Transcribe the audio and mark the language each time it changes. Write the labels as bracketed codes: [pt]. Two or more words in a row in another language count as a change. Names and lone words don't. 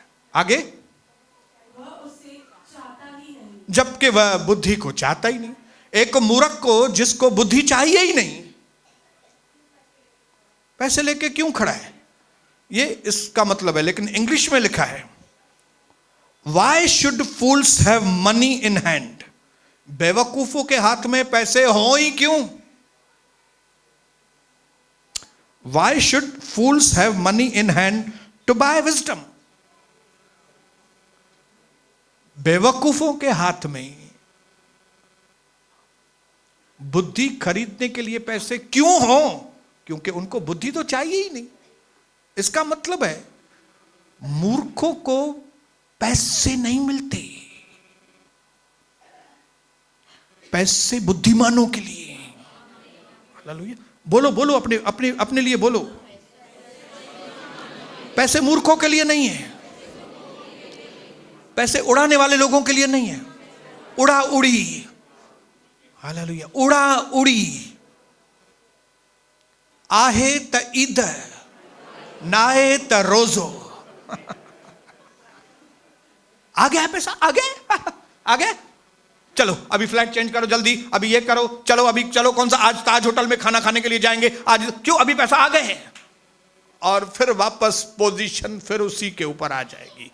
[hi] आगे, वह उसे चाहता ही नहीं, जबकि वह बुद्धि को चाहता ही नहीं। एक मूर्ख को, जिसको बुद्धि चाहिए ही नहीं, पैसे लेके क्यों खड़ा है, ये इसका मतलब है। लेकिन इंग्लिश में लिखा है, [en] Why should fools have money in hand? [hi] बेवकूफों के हाथ में पैसे हो ही क्यों? [en] Why should fools have money in hand to buy wisdom? [hi] बेवकूफों के हाथ में बुद्धि खरीदने के लिए पैसे क्यों हो? क्योंकि उनको बुद्धि तो चाहिए ही नहीं। इसका मतलब है मूर्खों को पैसे नहीं मिलते। पैसे बुद्धिमानों के लिए। हालेलुया। बोलो बोलो, अपने अपने अपने लिए बोलो। पैसे मूर्खों के लिए नहीं है, पैसे उड़ाने वाले लोगों के लिए नहीं है। उड़ा उड़ी, हालेलुया, उड़ा उड़ी। [sd] आहे त ईद, नाहे त रोजो। [hi] आ गया है पैसा, आ गया आ गया। चलो अभी [en] flight change [hi] करो जल्दी, अभी ये करो, चलो अभी चलो, कौन सा आज ताज होटल में खाना खाने के लिए जाएंगे आज, क्यों, अभी पैसा आ गए हैं। और फिर वापस पोजीशन फिर उसी के ऊपर आ जाएगी।